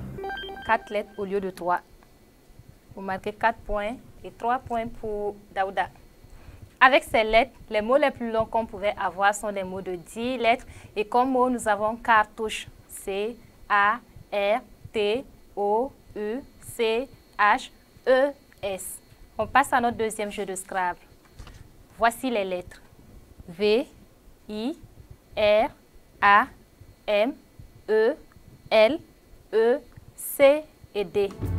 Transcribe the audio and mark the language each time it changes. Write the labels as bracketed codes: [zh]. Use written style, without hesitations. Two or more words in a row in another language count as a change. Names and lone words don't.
[fr] 4 lettres au lieu de 3. Vous marquez 4 points et 3 points pour Daouda. Avec ces lettres, les mots les plus longs qu'on pouvait avoir sont des mots de 10 lettres. Et comme mot, nous avons cartouche. C-A-R-T-O-U-C-H-E-S. On passe à notre deuxième jeu de Scrabble. Voici les lettres. V, I, R, A, M, E, L, E, C et D.